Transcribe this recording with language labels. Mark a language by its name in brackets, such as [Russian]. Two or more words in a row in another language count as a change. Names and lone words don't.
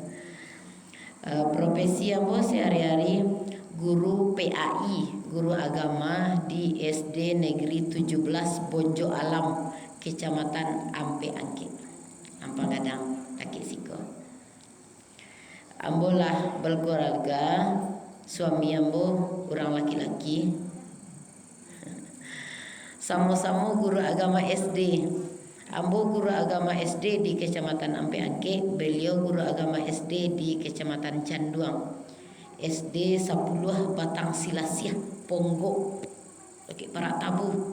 [Indonesian] Profesi ambo sehari-hari guru PAI, guru agama di SD Negeri 17 Bonjo Alam, kecamatan Ampe Angke, Ampang Gadang, Taki Siko. [Minangkabau] Ambo lah [Indonesian] berkeluarga, suami ambo orang laki-laki. Sama-sama guru agama SD. Ambo guru agama SD di kecamatan Ampe Angke, beliau guru agama SD di kecamatan Canduang. SD 10 Batang Silasiah, Ponggo, Bukit Para Tabu.